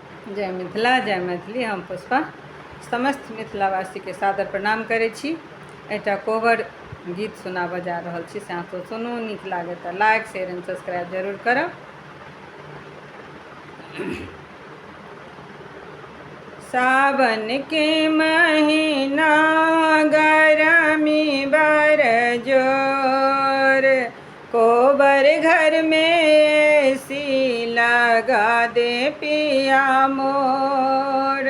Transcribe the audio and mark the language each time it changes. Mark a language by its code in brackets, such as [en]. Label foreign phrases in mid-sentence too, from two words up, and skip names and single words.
[mai] जय मिथिला जय मैथिली। हम पुष्पा समस्त मिथिलावासी के सादर प्रणाम करै छी। एकटा कोवर गीत सुनाबऽ जा रहल छी, से अहाँ सुनू, नीक लागे तऽ [en] like share and subscribe [mai] जरूर करब। सावन के महीना गरमी बर जोर, कोबर घर में एसी लगा दे पिया मोर।